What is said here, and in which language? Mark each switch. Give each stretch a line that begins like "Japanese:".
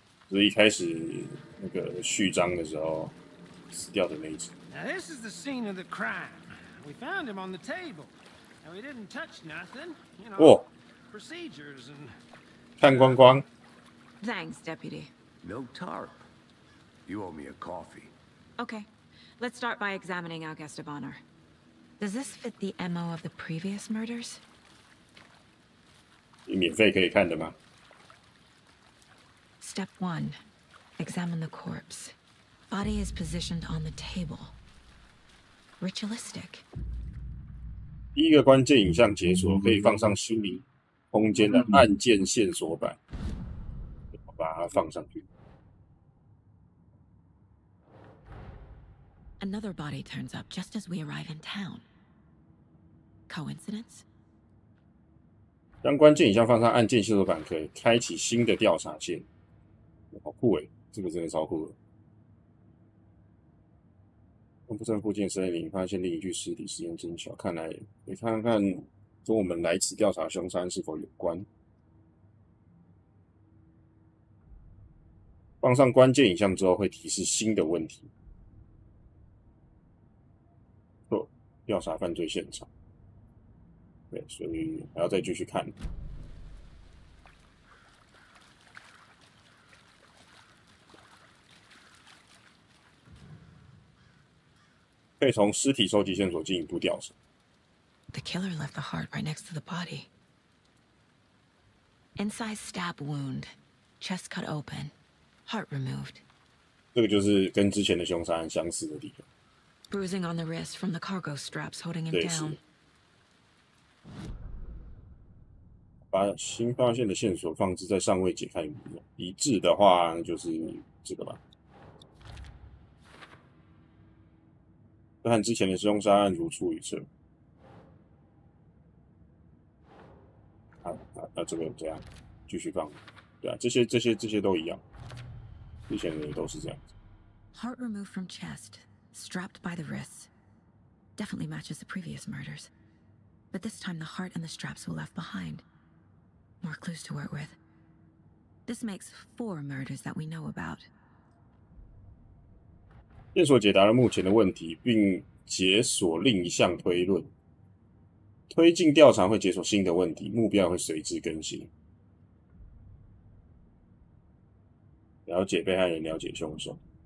Chinese: 就是一开始那个序章的时候死掉的那一只。
English: Now this is the scene of the crime. We found him on the table, and we didn't touch nothing. You know, procedures and.
Chinese: 看光光。
English: Thanks, Deputy. No tarp. You owe me a coffee. Okay, let's start by examining our guest of honor. Does this fit the MO of the previous murders?
Chinese: 你免费可以看的吗？
English: Step 1. Examine the corpse. Body is positioned on the table. Ritualistic.
Chinese: 第一个关键影像解锁可以放上心灵空间的按键线索板，我把它放上去。
English: Another body turns up just as we arrive in town. Coincidence?
Chinese: 当关键影像放上按键线索板，可以开启新的调查线。好酷诶，这个真的超酷的。东部镇附近森林发现另一具尸体，时间真巧，看来你看看跟我们来此调查凶杀案是否有关。放上关键影像之后，会提示新的问题。调查犯罪现场。对，所以还要再继续看。可以从尸体收集线索进一步调查。
English: The killer left the heart right next to the body. Inside stab wound, chest cut open, heart removed.
Chinese: 这个就是跟之前的凶杀案相似的地方。
English: Bruising on the wrist from the cargo straps holding him
Chinese: 对，
English: down.
Chinese: 是。把新发现的线索放置在尚未解开一致的话，就是这个吧。和之前的凶杀案如出一辙。那这个这样继续放，对啊，这些都一样，之前的都是这样子。
English: Heart removed from chest, strapped by the wrists. Definitely matches the previous murders. But this time the heart and the straps were left behind. More clues to work with. This makes 4 murders that we know about.
Chinese: 线索解答了目前的问题，并解锁另一项推论。推进调查会解锁新的问题，目标会随之更新。了解被害人，了解凶手。